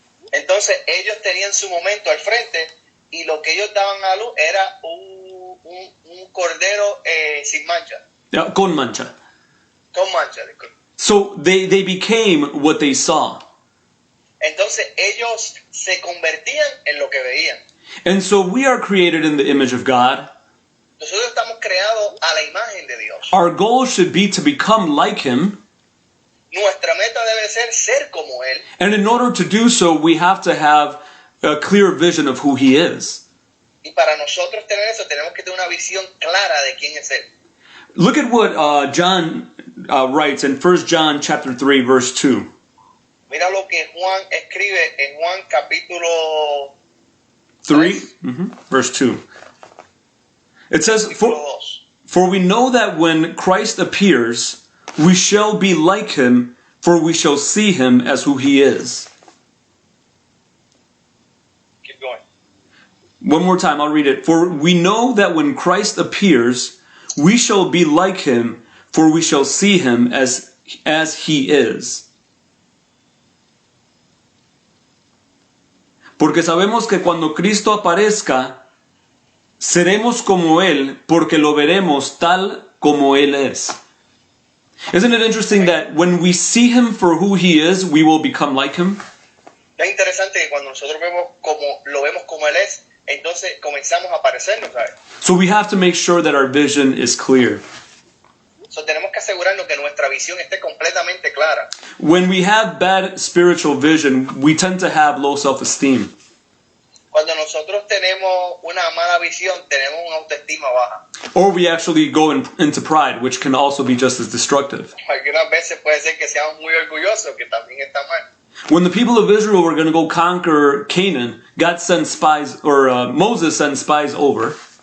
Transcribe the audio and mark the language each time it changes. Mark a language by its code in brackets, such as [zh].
[es] Entonces ellos tenían su momento al frente y lo que ellos daban a luz era un cordero sin mancha. Yeah, con mancha. Con mancha, disculpe. [en] So they became what they saw. [es] Entonces ellos se convertían en lo que veían. [en] And so we are created in the image of God. [es] Nosotros estamos creados a la imagen de Dios. [en] Our goal should be to become like Him. [es] Nuestra meta debe ser como Él. [en] And in order to do so, we have to have a clear vision of who He is. [es] Y para nosotros tener eso, tenemos que tener una visión clara de quién es Él. [en] Look at what John writes in 1 John chapter 3, verse 2. [es] Mira lo que Juan escribe en Juan capítulo [en] 3, verse 2. It says, [es] capítulo 2. [en] For we know that when Christ appears, we shall be like Him, for we shall see Him as who He is. Keep going. One more time, I'll read it. For we know that when Christ appears, We shall be like him, for we shall see him as he is. [es] Porque sabemos que cuando Cristo aparezca, seremos como él, porque lo veremos tal como él es. [en] Isn't it interesting that when we see him for who he is, we will become like him? [es] Es interesante que cuando nosotros lo vemos como él es, entonces comenzamos a parecernos a él. [en] So we have to make sure that our vision is clear. [es] So tenemos que asegurarnos que nuestra visión esté completamente clara. [en] When we have bad spiritual vision, we tend to have low self-esteem. [es] Cuando nosotros tenemos una mala visión, tenemos una autoestima baja. [en] Or we actually go into pride, which can also be just as destructive. [es] Algunas veces puede ser que seamos muy orgullosos, que también está mal. [en] When the people of Israel were going to go conquer Canaan, God sent spies, or Moses sent spies over.